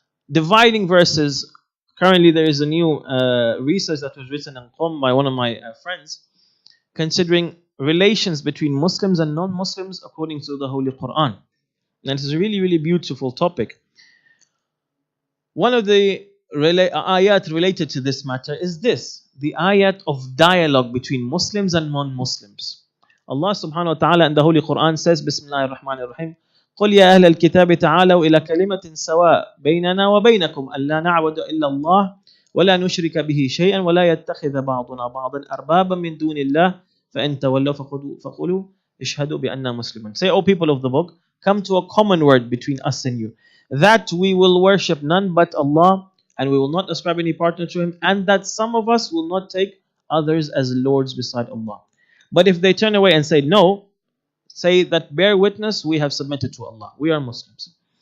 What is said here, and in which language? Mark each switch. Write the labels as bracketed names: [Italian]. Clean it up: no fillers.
[English] Dividing verses. Currently there is a new research that was written in Qom by one of my friends, considering relations between Muslims and non-Muslims according to the Holy Quran. And it's a really, really beautiful topic. One of the ayat related to this matter is this, the ayat of dialogue between Muslims and non-Muslims. [Arabic] Allah subhanahu wa ta'ala in the Holy Quran says, Bismillahir Rahmanir Rahim, قل يا أهل الكتاب تعالوا إلى كلمة سواء بيننا وبينكم ألا نعبد إلا الله ولا نشرك به شيئا ولا يتخذ بعضنا بعضا أربابا من دون الله فإن تولوا فقولوا اشهدوا بأننا مسلمون. [English] Say, O people of the book, come to a common word between us and you, that we will worship none but Allah, and we will not ascribe any partner to Him, and that some of us will not take others as lords beside Allah. But if they turn away and say no, say that bear witness, we have submitted to Allah, we are Muslims.